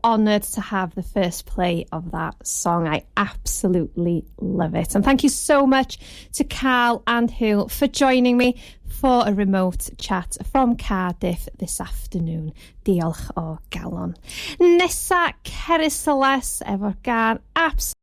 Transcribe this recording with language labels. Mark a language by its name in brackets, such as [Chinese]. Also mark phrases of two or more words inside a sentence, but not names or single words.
[English] Honoured to have the first play of that song. I absolutely love it. And thank you so much to Carl and Hugh for joining me for a remote chat from Cardiff this afternoon. [Welsh] Diolch o galon. Nesa Ceres efo'r gan absolutely